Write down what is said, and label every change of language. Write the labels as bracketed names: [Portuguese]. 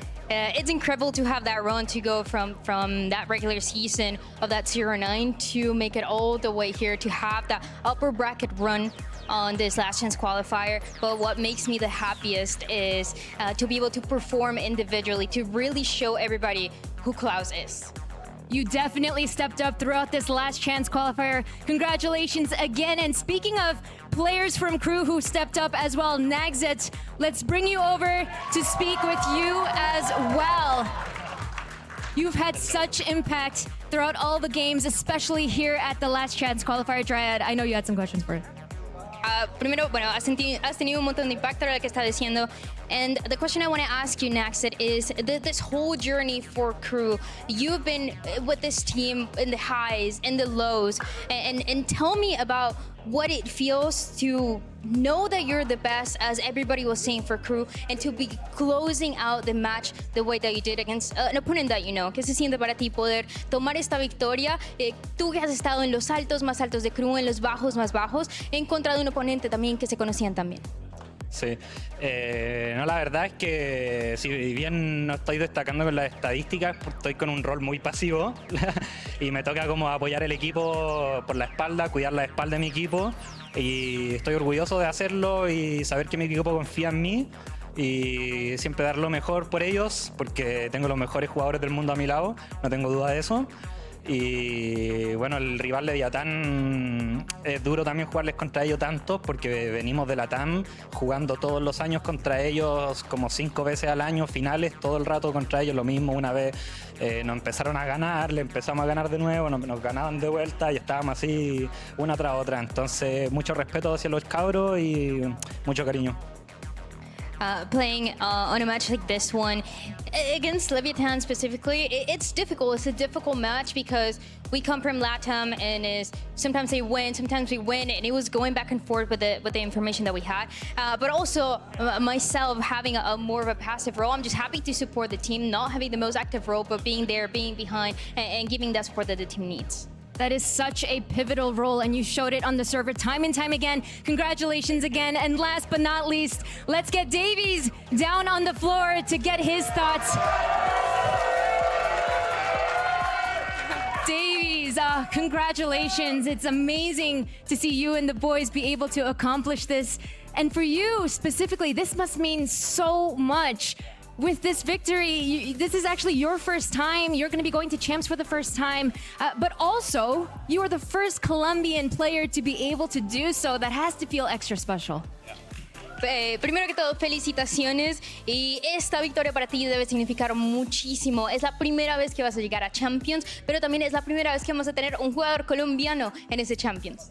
[English] It's incredible to have that run to go from that regular season of that 0-9 to make it all the way here to have that upper bracket run on this last chance qualifier. But what makes me the happiest is to be able to perform individually, to really show everybody who Klaus is. You definitely stepped up throughout this last chance qualifier. Congratulations again. And speaking of players from KRU who stepped up as well, Nagzet, let's bring you over to speak with you as well. You've had such impact throughout all the games, especially here at the last chance qualifier. Dryad, I know you had some questions for it. [Spanish] Primero, bueno, has tenido un montón de impacto en lo que está diciendo. [English] And the question I want to ask you, Naxit, is this whole journey for KRU. You've been with this team in the highs and the lows. And tell me about what it feels to know that you're the best, as everybody was saying for KRU, and to be closing out the match the way that you did against an opponent that you know. [Spanish] ¿Qué se siente para ti poder tomar esta victoria? Tú que has estado en los altos más altos de KRU, en los bajos más bajos, en contra de un oponente también que se conocían también. Sí, no, la verdad es que si bien no estoy destacando con las estadísticas, estoy con un rol muy pasivo y me toca como apoyar el equipo por la espalda, cuidar la espalda de mi equipo, y estoy orgulloso de hacerlo y saber que mi equipo confía en mí y siempre dar lo mejor por ellos, porque tengo los mejores jugadores del mundo a mi lado, no tengo duda de eso. Y bueno, el rival de Leviatán es duro también jugarles contra ellos tantos, porque venimos de la TAM jugando todos los años contra ellos como 5 veces al año, finales todo el rato contra ellos, lo mismo. Una vez nos empezaron a ganar, le empezamos a ganar de nuevo, nos ganaban de vuelta y estábamos así una tras otra. Entonces mucho respeto hacia los cabros y mucho cariño. [English] Playing on a match like this one against Leviathan specifically, it's difficult. It's a difficult match because we come from LATAM, and sometimes they win, sometimes we win, and it was going back and forth with the information that we had. But also myself having a more of a passive role, I'm just happy to support the team, not having the most active role, but being there, being behind, and giving that support that the team needs. That is such a pivotal role, and you showed it on the server time and time again. Congratulations again. And last but not least, let's get Davies down on the floor to get his thoughts. Davies, congratulations. It's amazing to see you and the boys be able to accomplish this. And for you specifically, this must mean so much. With this victory, this is actually your first time. You're going to be going to Champs for the first time. But also, you are the first Colombian player to be able to do so. That has to feel extra special. [Spanish] Primero que todo, felicitaciones, y esta victoria para ti debe significar muchísimo. Es la primera vez que vas a llegar a Champions, pero también es la primera vez que vamos a tener un jugador colombiano en ese Champions.